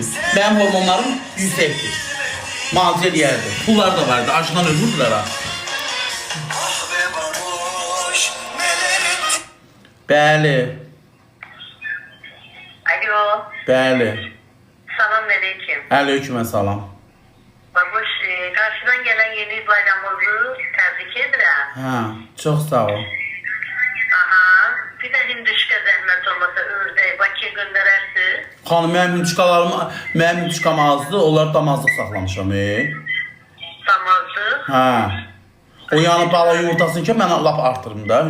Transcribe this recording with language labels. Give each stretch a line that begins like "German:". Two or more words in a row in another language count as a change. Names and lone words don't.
Azerbaijani: Mənim hormonlarım yüksəkdir. Malcə eləyərdi. Pullar da vardı, acından ölürdülər ha. Bəli. Alo. Bəli. Salam aleyküm. Aleyküm salam.
Turkish: Babuş, karşıdan gelen yeni bayramımızı tebrik ederim.
Azerbaijani: Ha, çox sağ ol. Aha. Bir de hinduşka zəhmət olmasa ördək Bakıya göndərərsiz. Xanım, mənim hündüşkam azdı, onları damazlıq saxlamışam. Damazlıq. Ha. O yanı bala yumurtasını ki, mən lap artırım da.